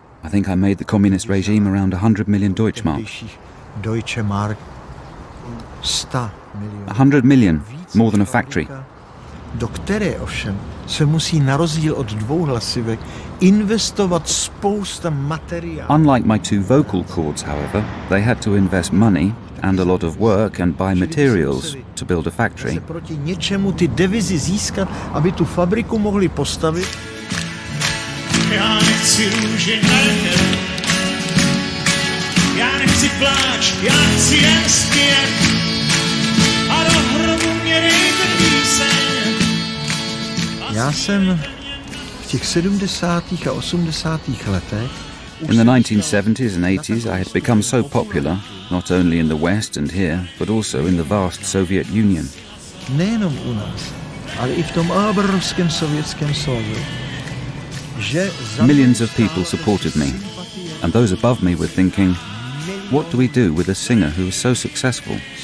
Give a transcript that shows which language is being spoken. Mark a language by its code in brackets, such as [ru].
[en] I think I made the communist regime around 100 million Deutschmark. 100 million, more than a factory. [cs] Do které ovšem se musí na rozdíl od dvou hlasivek investovat spousta materiálu. [en] Unlike my two vocal cords, however, they had to invest money and a lot of work and buy materials to build a factory. [cs] Proti něčemu ty devizy získat, aby tu fabriku mohli postavit. Já nechci růže na nebe, já nechci pláč, já chci jen zpět a do hrobu mě dejte píseň. Já jsem v těch 70. a 80. letech [en] In the 1970s and 80s, I had become so popular, not only in the West and here, but also in the vast Soviet Union. [cs] Nejenom u nás, ale i v tom obrovském sovětském svazu. [en] Millions of people supported me, and those above me were thinking, what do we do with a singer who is so successful?